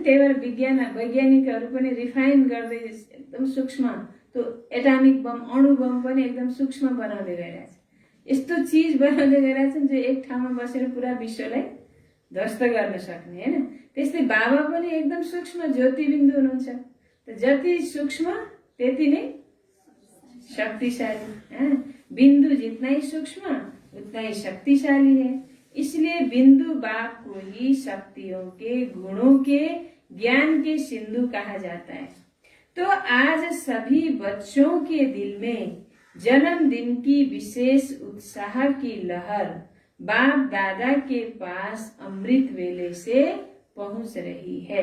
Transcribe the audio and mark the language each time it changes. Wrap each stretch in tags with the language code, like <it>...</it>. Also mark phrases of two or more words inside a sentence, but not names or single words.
<ne>त्यही भएर वैज्ञानिकहरू पनि रिफाइन गर्दै एकदम सूक्ष्म, त्यो</ne> <en>atomic bomb,</en> <ne>अणु बम पनि एकदम सूक्ष्म बनाउँदै गइरहेछ। यस्तो चिज बनाउँदै गइरहेछन् जो एक ठाउँमा बसेर पुरा विश्वलाई ध्वस्त गर्न सक्ने, हैन। त्यस्तै बाबा पनि एकदम सूक्ष्म ज्योति बिन्दु हुनुहुन्छ। त जति सूक्ष्म त्यति नै शक्तिशाली।</ne> <hi>बिंदु जितना ही सूक्ष्म उतना ही शक्तिशाली है। इसलिए बिंदु बाप को ही शक्तियों के, गुणों के, ज्ञान के सिंधु कहा जाता है। तो आज सभी बच्चों के दिल में जन्मदिन की विशेष उत्साह की लहर बाप दादा के पास अमृत वेले से पहुंच रही है।</hi>